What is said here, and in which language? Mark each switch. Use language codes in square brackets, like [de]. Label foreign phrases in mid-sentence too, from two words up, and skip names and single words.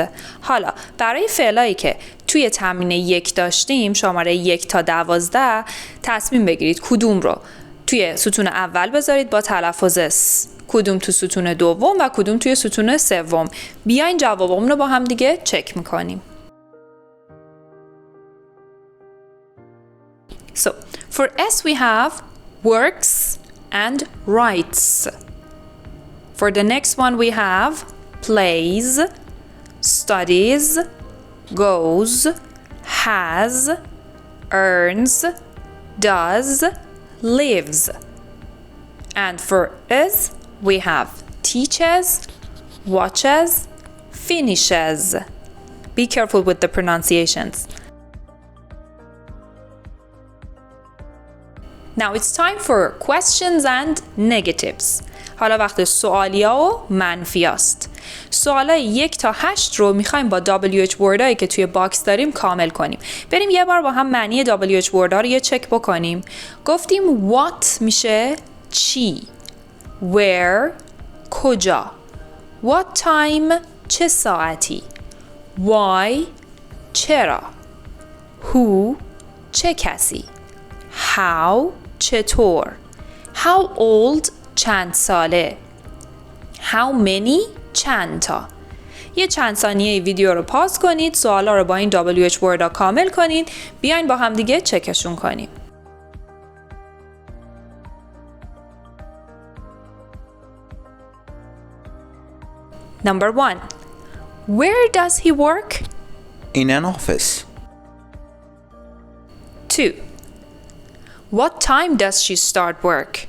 [fa] حالا برای فعلایی که توی تمرین 1 داشتیم شماره 1 تا 12 تصمیم بگیرید کدوم رو توی ستون اول بذارید با تلفظ س. کدوم تو ستون دوم و کدوم توی ستون سوم. بیاین جوابمون رو با هم دیگه چک میکنیم. [en] So, for S we have works and writes. For the next one we have plays, studies, goes, has, earns, does, lives. And for is we have teaches, watches, finishes. Be careful with the pronunciations. Now it's time for questions and negatives. [fa] حالا وقت سوالیا و منفیاست. سوالای 1 تا 8 رو میخوایم با [en] WH word [fa] ایی که توی باکس داریم کامل کنیم. بریم یه بار با هم معنی [en] WH word [fa] ها رو یه چک بکنیم. گفتیم what میشه چی، where کجا، [en] what time [fa] چه ساعتی، why چرا، who چه کسی، how چطور، [en] how old [fa] چند ساله، [en] how many [fa] چند تا. یه چند ثانیه ویدیو رو پاز کنید، سوالا رو با این [en] WH word [fa] ها کامل کنید، بیاین با هم دیگه چکشون کنیم. [en] Number 1. Where does he work? In an office. 2. What time does she start work?